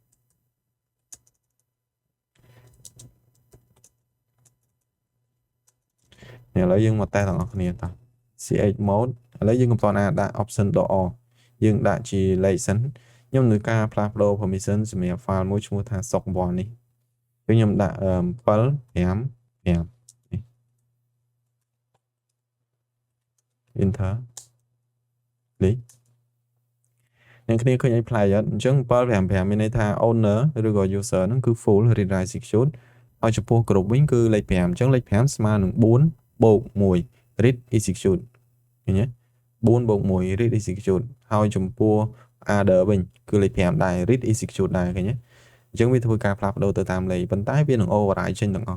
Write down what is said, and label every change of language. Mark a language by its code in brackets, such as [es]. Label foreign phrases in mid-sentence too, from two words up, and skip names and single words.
[km] ឥឡូវយើងមកតេស្តទាំងអស់គ្នាតោះ [en] ch mode [km] ឥឡូវយើងកំពុងដាក់ [en] option door [km] យើងដាក់ជាលេខសិនខ្ញុំនឹងការផ្លាស់ប្ដូរ permission សម្រាប់ file មួយឈ្មោះថា sock1 នេះគឺខ្ញុំដាក់7 5 5 enter នេះអ្នកគ្នាឃើញអីផ្លែអត់អញ្ចឹង755មានន័យថា owner ឬក៏ user ហ្នឹងគឺ [en] full read write execute [km] ហើយចំពោះ group វិញគឺលេខ5អញ្ចឹងលេខ5ស្មើនឹង4 + 1 [en] read execute [km] ឃើញទេ4 + 1 [en] read execute [km] ហើយចំពោះ other វិញគឺលេខ5ដែរ [en] read execute [km] ដែរឃើញទេអញ្ចឹងវាធ្វើការផ្លាស់ប្ដូរទៅតាមលេខប៉ុន្តែវានឹង override ចេញទាំងអស់